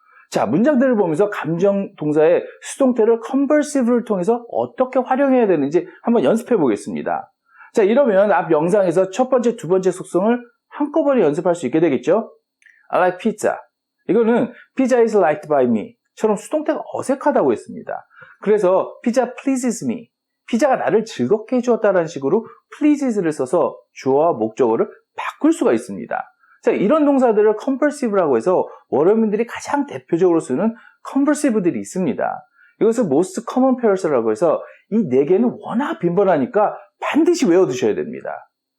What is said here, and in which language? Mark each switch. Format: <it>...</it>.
<ko>자, 문장들을 보면서 감정 동사의 수동태를 conversive를 통해서 어떻게 활용해야 되는지 한번 연습해 보겠습니다. 자, 이러면 앞 영상에서 첫 번째, 두 번째 속성을 한꺼번에 연습할 수 있게 되겠죠?</ko> <en>I like pizza.</en> <ko>이거는</ko> <en>pizza is liked by me</en> <ko>처럼 수동태가 어색하다고 했습니다. 그래서</ko> <en>pizza pleases me.</en> <ko>피자가 나를 즐겁게 해주었다는 식으로 pleases를 써서 주어와 목적어를 바꿀 수가 있습니다. 자, 이런 동사들을 conversive라고 해서 원어민들이 가장 대표적으로 쓰는 conversive들이 있습니다. 이것을 most common pairs라고 해서 이 4개는 워낙 빈번하니까 반드시 외워두셔야 됩니다.</ko>